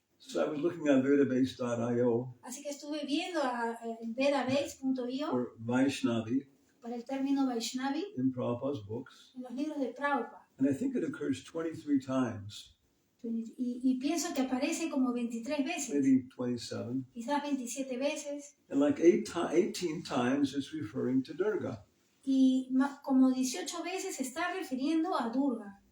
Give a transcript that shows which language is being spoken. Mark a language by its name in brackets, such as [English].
[English] So I was looking at vedabase.io [Spanish] Así que estuve viendo en vedabase.io [English] for Vaishnavi [Spanish] para el término Vaishnavi [English] in Prabhupada's books. [Spanish] en los libros de Prabhupada. [English] And I think it occurs 23 times, [Spanish] Y pienso que aparece como 23 veces, [English] maybe 27. [Spanish] quizás 27 veces, [English] And like 18 times it's referring to Durga. [Spanish] y como 18 veces se está refiriendo a Durga.